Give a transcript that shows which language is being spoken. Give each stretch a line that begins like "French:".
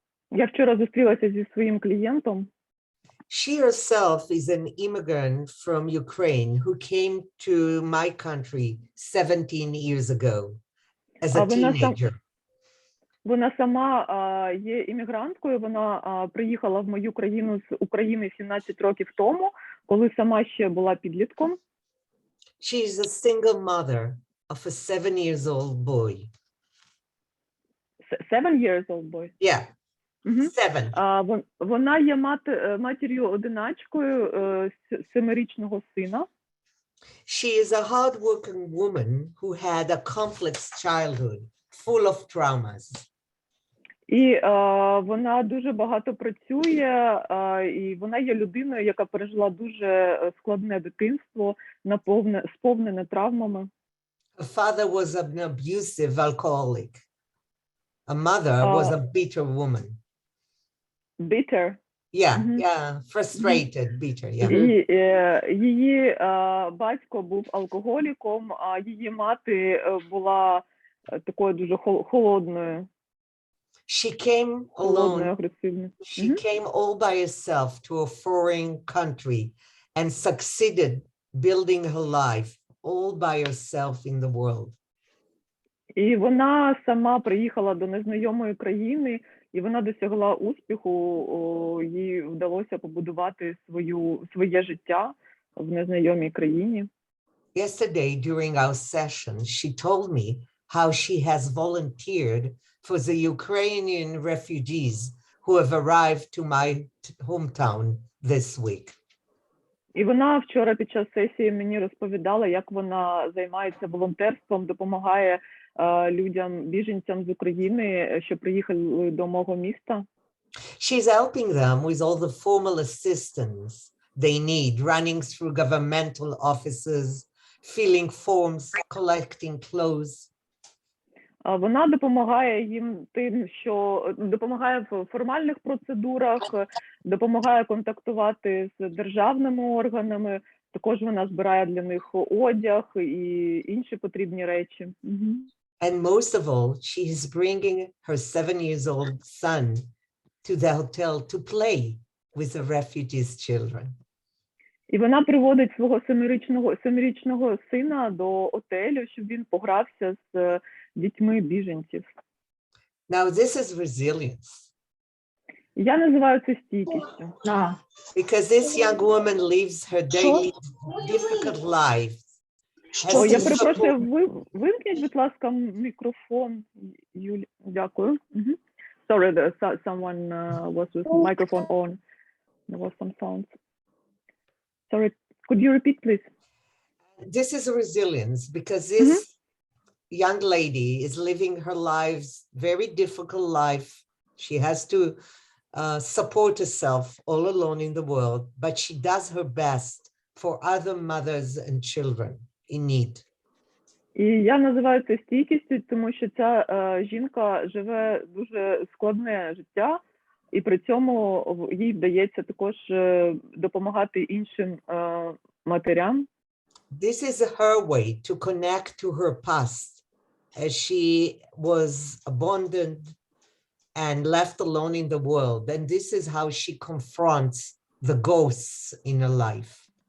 Ukrainian: Я вчора зустрілася зі своїм клієнтом.
English: She herself is an immigrant from Ukraine who came to my country 17 years ago as a teenager.
Ukrainian: Вона сама є іммігранткою, вона приїхала в мою країну з України 17 років тому, коли сама ще була підлітком.
English: She is a single mother of a 7-year-old boy. 7 years old boy? Yeah. 7.
Ukrainian: Вона є матір'ю-одиначкою 7-річного сина.
English: She is a hard-working woman who had a complex childhood full of traumas.
Ukrainian: І вона дуже багато працює, і вона є людиною, яка пережила дуже складне дитинство, сповнене травмами.
English: Her father was an abusive alcoholic. A mother was a bitter woman. Bitter? Yeah, Mhm. yeah, frustrated, bitter, yeah.
Ukrainian: І її батько був алкоголіком, а її мати була такою дуже холодною,
English: She came alone.
Ukrainian: агресивною.
English: She came all by herself to a foreign country and succeeded building her life all by herself in the world.
Ukrainian: І вона сама приїхала до незнайомої країни, і вона досягла успіху, їй вдалося побудувати своє життя в незнайомій країні.
English: Yesterday, during our session, she told me how she has volunteered for the Ukrainian refugees who have arrived to my hometown this week.
Ukrainian: І вона вчора під час сесії мені розповідала, як вона займається волонтерством, допомагає людям, біженцям з України, що приїхали до мого міста.
English: She's helping them with all the formal assistance they need, running through governmental offices, filling forms, collecting clothes.
Ukrainian: Вона допомагає їм тим, що допомагає в формальних процедурах, допомагає контактувати з державними органами, також вона збирає для них одяг і інші потрібні речі.
English: And most of all, she is bringing her 7-year-old son to the hotel to play with the refugees' children.
Ukrainian: І вона приводить свого семирічного сина до отелю, щоб він погрався з дітьми біженців.
English: Now, this is resilience.
Ukrainian: Я називаю це стійкістю.
English: Because this young woman lives her daily difficult life.
Ukrainian: О, я перепрошую, вимкніть, будь ласка, мікрофон, Юлі. Дякую.
English: Sorry, someone was with microphone on. There was some sounds. Sorry, could you repeat, please? This is resilience because this young lady is living her lives, very difficult life. She has to support herself all alone in the world, but she does her best for other mothers and children in need.
Ukrainian: І я називаю це стійкістю, тому що ця жінка живе дуже складне життя, і при цьому їй вдається також допомагати іншим матерям.
English: This is her way to connect to her past, as she was abandoned and left alone in the world. And this is how she confronts the ghosts in her life.